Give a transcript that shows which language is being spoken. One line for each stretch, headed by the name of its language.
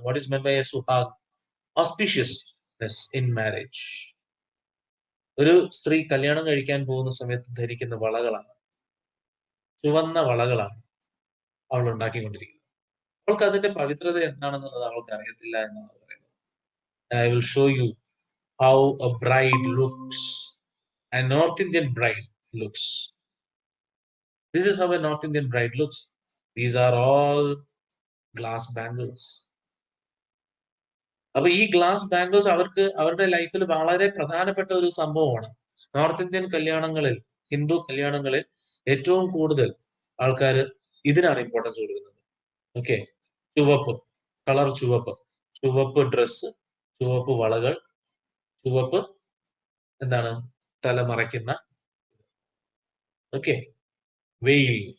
English: What is meant by a suhag? Auspiciousness in marriage.
Malayalam: ഒരു സ്ത്രീ കല്യാണം കഴിക്കാൻ പോകുന്ന സമയത്ത് ധരിക്കുന്ന വളകളാണ്, ചുവന്ന വളകളാണ് അവൾ ഉണ്ടാക്കിക്കൊണ്ടിരിക്കുന്നത്. അവൾക്ക് അതിന്റെ പവിത്രത എന്താണെന്നുള്ളത് അവൾക്ക് അറിയത്തില്ല എന്നാണ് പറയുന്നത്.
English: I will show you how a bride looks, a North Indian bride looks. This is how a North Indian bride looks. These are all glass bangles.
Malayalam: അപ്പൊ ഈ ഗ്ലാസ് ബാംഗിൾസ് അവർക്ക് അവരുടെ ലൈഫിൽ വളരെ പ്രധാനപ്പെട്ട ഒരു സംഭവമാണ്. നോർത്ത് ഇന്ത്യൻ കല്യാണങ്ങളിൽ, ഹിന്ദു കല്യാണങ്ങളിൽ ഏറ്റവും കൂടുതൽ ആൾക്കാർ ഇതിനാണ് ഇമ്പോർട്ടൻസ് കൊടുക്കുന്നത്. ഓക്കെ, ചുവപ്പ് കളർ, ചുവപ്പ് ഡ്രസ്സ്, ചുവപ്പ് വളകൾ, ചുവപ്പ് എന്താണ്, തലമറയ്ക്കുന്ന, ഓക്കെ, വെയിൽ.